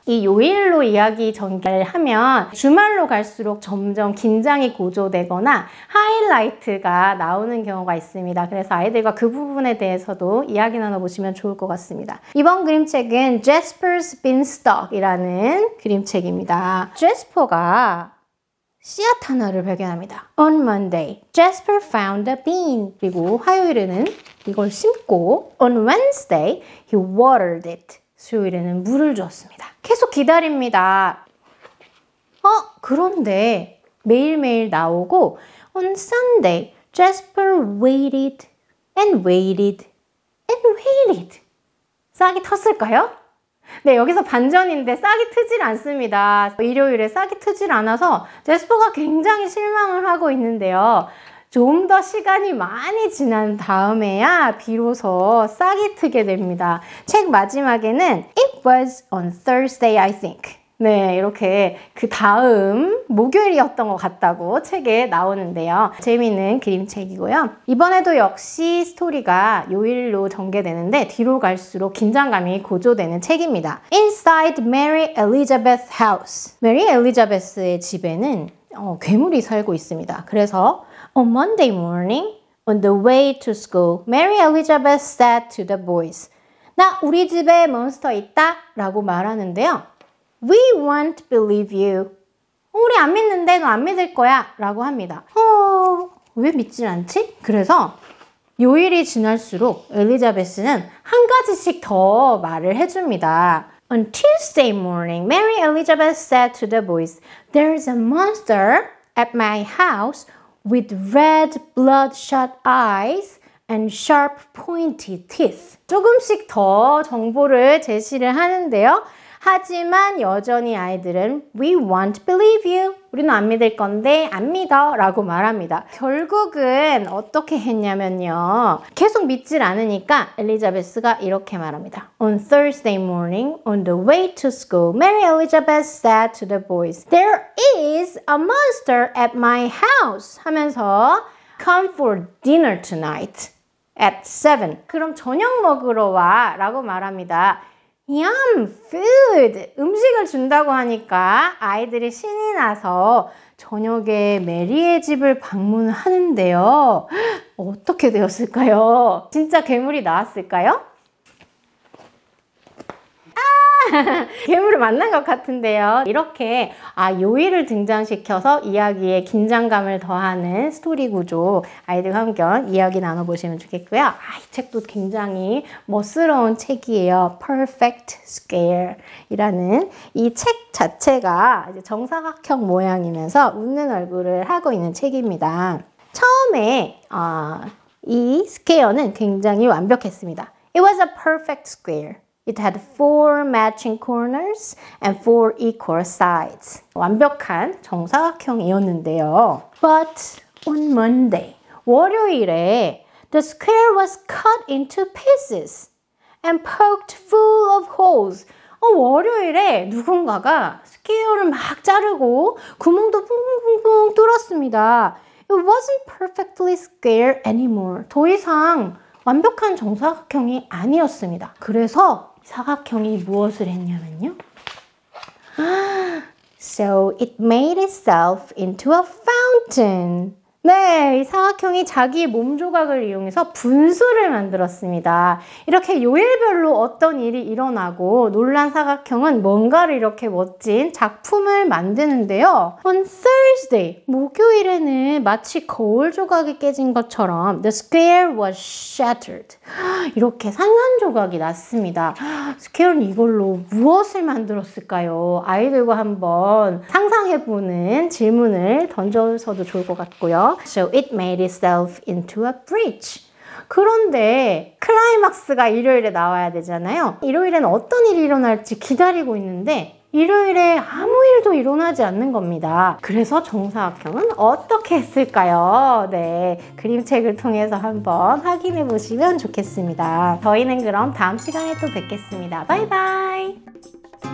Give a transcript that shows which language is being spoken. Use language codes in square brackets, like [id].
[ko] 이 요일로 이야기 전개를 하면 주말로 갈수록 점점 긴장이 고조되거나 하이라이트가 나오는 경우가 있습니다. 그래서 아이들과 그 부분에 대해서도 이야기 나눠보시면 좋을 것 같습니다. 이번 그림책은 Jasper's Beanstalk이라는 그림책입니다. 제스퍼가 씨앗 하나를 발견합니다. [en] On Monday, Jasper found a bean. [ko] 그리고 화요일에는 이걸 심고 [en] On Wednesday, he watered it. [ko] 수요일에는 물을 주었습니다. 계속 기다립니다. 그런데 매일매일 나오고 [en] On Sunday, Jasper waited and waited and waited. [ko] 싹이 텄을까요? 네, 여기서 반전인데 싹이 트질 않습니다. 일요일에 싹이 트질 않아서 제스퍼가 굉장히 실망을 하고 있는데요. 좀 더 시간이 많이 지난 다음에야 비로소 싹이 트게 됩니다. 책 마지막에는 [en] It was on Thursday, I think. [ko] 네, 이렇게 그 다음 목요일이었던 것 같다고 책에 나오는데요. 재미있는 그림책이고요. 이번에도 역시 스토리가 요일로 전개되는데 뒤로 갈수록 긴장감이 고조되는 책입니다. [en] Inside Mary Elizabeth House. [ko] 메리 엘리자베스의 집에는 괴물이 살고 있습니다. [en] 그래서 On Monday morning, on the way to school, Mary Elizabeth said to the boys, [ko] 나 우리 집에 몬스터 있다 라고 말하는데요. [en] We won't believe you. [ko] 우리 안 믿는데 너 안 믿을 거야 라고 합니다. 왜 믿질 않지? 그래서 요일이 지날수록 엘리자베스는 한 가지씩 더 말을 해줍니다. [en] On Tuesday morning, Mary Elizabeth said to the boys, There's a monster at my house with red bloodshot eyes and sharp pointy teeth. [ko] 조금씩 더 정보를 제시를 하는데요. 하지만 여전히 아이들은 [en] We won't believe you. [ko] 우리는 안 믿을 건데 안 믿어 라고 말합니다. 결국은 어떻게 했냐면요. 계속 믿질 않으니까 엘리자베스가 이렇게 말합니다. [en] On Thursday morning, on the way to school, Mary Elizabeth said to the boys, There is a monster at my house [ko] 하면서 [en] Come for dinner tonight at 7. [ko] 그럼 저녁 먹으러 와 라고 말합니다. [en] Yum, food! [ko] 음식을 준다고 하니까 아이들이 신이 나서 저녁에 메리의 집을 방문하는데요. 어떻게 되었을까요? 진짜 괴물이 나왔을까요? 괴물을 만난 것 같은데요. 이렇게 요일을 등장시켜서 이야기에 긴장감을 더하는 스토리 구조 아이들과 함께 이야기 나눠보시면 좋겠고요. 이 책도 굉장히 멋스러운 책이에요. Perfect Scare 이라는 이 책 자체가 이제 정사각형 모양이면서 웃는 얼굴을 하고 있는 책입니다. 처음에 이 스퀘어는 굉장히 완벽했습니다. [en] It was a perfect square. It had 4 matching corners and 4 equal sides. [ko] 완벽한 정사각형이었는데요. [en] But on Monday, [ko] 월요일에 [en] the square was cut into pieces and poked full of holes. [ko] 월요일에 누군가가 스퀘어를 막 자르고 구멍도 뿡뿡뿡 뚫었습니다. [en] It wasn't perfectly square anymore. [ko] 더 이상 완벽한 정사각형이 아니었습니다. 그래서 사각형이 무엇을 했냐면요. [en] So it made itself into a fountain. [ko] 네, 이 사각형이 자기의 몸 조각을 이용해서 분수를 만들었습니다. 이렇게 요일별로 어떤 일이 일어나고 놀란 사각형은 뭔가를 이렇게 멋진 작품을 만드는데요. [en] On Thursday, [ko] 목요일에는 마치 거울 조각이 깨진 것처럼 [en] the square was shattered. [ko] 이렇게 산산조각이 났습니다. 스퀘어는 이걸로 무엇을 만들었을까요? 아이들과 한번 상상해보는 질문을 던져서도 좋을 것 같고요. [en] So it made itself into a bridge. [ko] 그런데 클라이막스가 일요일에 나와야 되잖아요. 일요일에는 어떤 일이 일어날지 기다리고 있는데 일요일에 아무 일도 일어나지 않는 겁니다. 그래서 정사각형은 어떻게 했을까요? 네, 그림책을 통해서 한번 확인해 보시면 좋겠습니다. 저희는 그럼 다음 시간에 또 뵙겠습니다. 바이바이!